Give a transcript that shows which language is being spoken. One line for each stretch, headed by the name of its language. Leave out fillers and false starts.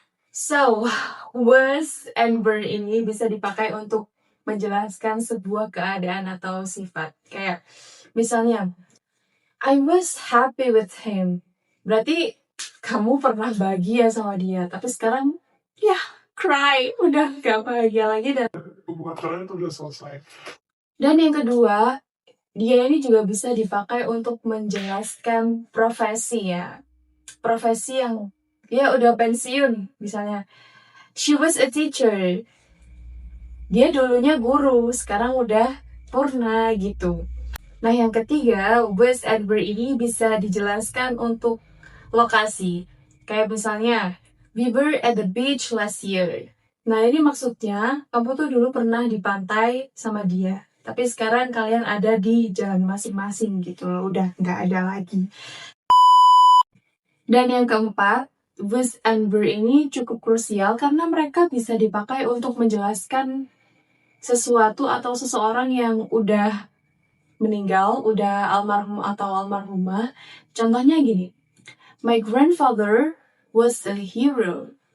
Indonesian: So, was and were ini bisa dipakai untuk menjelaskan sebuah keadaan atau sifat. Kayak misalnya,
English: I was happy with him.
Indonesian: Berarti kamu pernah bahagia sama dia, tapi sekarang ya cry, udah gak bahagia lagi. Dan Hubungan kalian tuh udah selesai. Dan yang kedua, dia ini juga bisa dipakai untuk menjelaskan profesi ya. Profesi yang ya udah pensiun.
English: Misalnya, she was a teacher.
Indonesian: Dia dulunya guru, sekarang udah purna gitu. Nah, yang ketiga, was and were ini bisa dijelaskan untuk lokasi. Kayak misalnya,
English: we were at the beach last year.
Indonesian: Nah, ini maksudnya, kamu tuh dulu pernah di pantai sama dia. Tapi sekarang kalian ada di jalan masing-masing gitu loh. Udah nggak ada lagi. Dan yang keempat, was and were ini cukup krusial karena mereka bisa dipakai untuk menjelaskan sesuatu atau seseorang yang udah meninggal, udah almarhum atau almarhumah. Contohnya gini,
English: my grandfather was a hero.